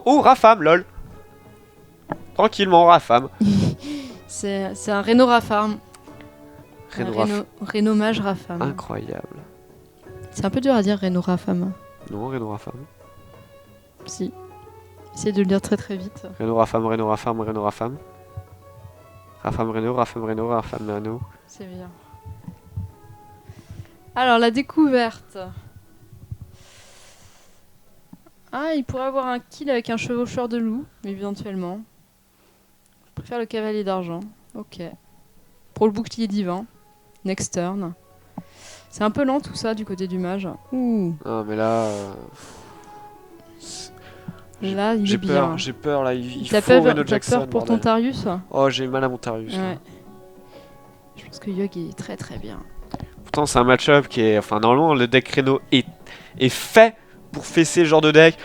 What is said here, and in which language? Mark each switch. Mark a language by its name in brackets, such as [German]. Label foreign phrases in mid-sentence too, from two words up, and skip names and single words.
[French] Oh, Rafam, lol. Tranquillement, Rafam. C'est un Reno Rafam. Reno Mage Rafam. Incroyable. C'est un peu dur à dire Reno Rafam. Non, Reno Rafam. Si. Essayez de le dire très très vite. Reno Rafam, Reno Rafam, Reno Rafam. Rafam Reno, Rafam Reno, Rafam Reno. C'est bien. Alors, la découverte. Ah, il pourrait avoir un kill avec un chevaucheur de loup, éventuellement. Je préfère le cavalier d'argent. Ok. Pour le bouclier divin. [English] Next turn. [French] C'est un peu lent tout ça du côté du mage. Ouh. Ah, mais là... Là, il est bien. J'ai peur là, il faut Reno Jackson. T'as peur pour ton Tarius? Oh, j'ai mal à mon Tarius. Ouais. Je pense que Yogg est très très bien. Pourtant, c'est un match-up qui est... Enfin, normalement, le deck Reno est fait pour fesser ce genre de deck.